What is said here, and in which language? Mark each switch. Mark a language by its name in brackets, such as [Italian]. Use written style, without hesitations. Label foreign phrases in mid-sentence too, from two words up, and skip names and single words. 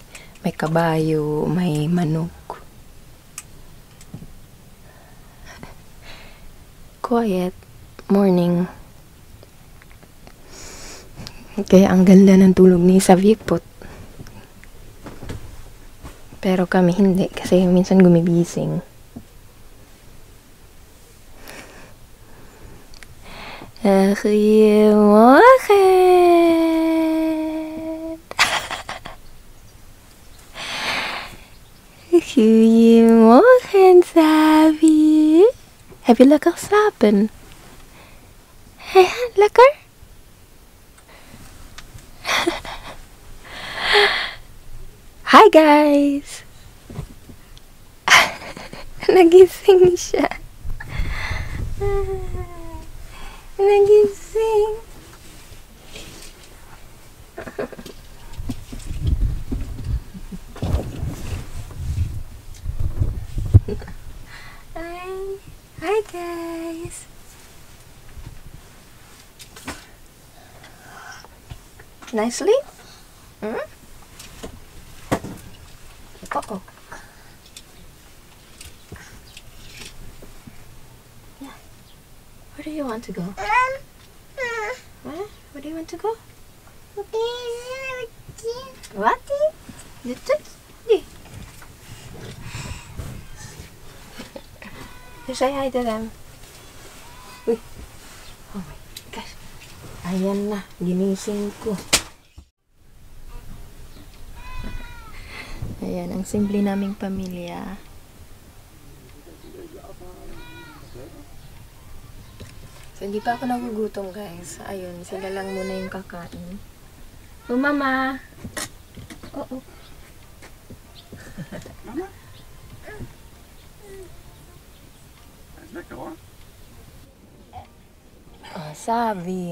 [Filipino] May kabayo, may manok. [English] Quiet morning. [Filipino] Kaya ang ganda ng tulog ni Savikpot. Pero kami hindi kasi minsan gumigising. [Dutch] Goedemorgen. Goedemorgen, Sabi. Heb je lekker geslapen? Ja, lekker? [English] Hi guys! [Filipino] Nagising siya. Nagising. [English] Hi guys! Nice sleep? Hmm? Uh-oh. Yeah. Where do you want to go? Huh? Where do you want to go? What? [Filipino] Dito? Di. [English] You say hi to them. Uy. Oh my gosh. [Filipino] Ayan na. Ginising ko. Ayan, ang simple naming pamilya. So, hindi pa ako nagugutom, guys. Ayun, sila lang muna yung kakain. Oh, Mama! Oo. Mama? [Dutch] Lekker hoor. Oh, Sabi.